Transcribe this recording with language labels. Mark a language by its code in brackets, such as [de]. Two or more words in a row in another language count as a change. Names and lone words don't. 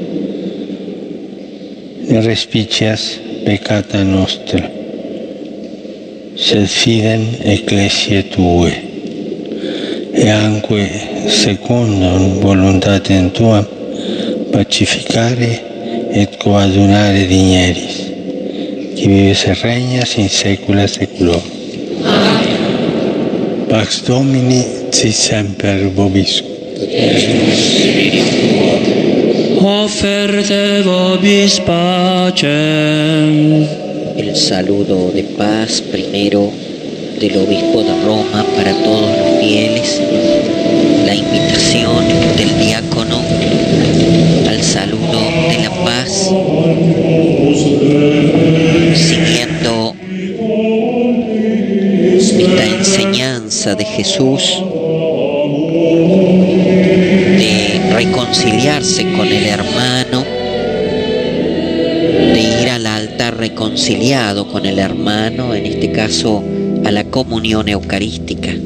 [la] Ne respicias peccata nostra, sed fidem ecclesiae Tuae, e anque secundum voluntatem Tuam pacificare et coadunare digneris, qui vives et regnas in saecula saeculorum. Pax Domini sit semper vobiscum. Offerte vobis pacem. [es] El saludo de paz primero del obispo de Roma para todos los fieles, la invitación del diácono al saludo de la paz, siguiendo esta enseñanza de Jesús de reconciliarse con el hermano, de ir al altar reconciliado con el hermano, en este caso a la comunión eucarística.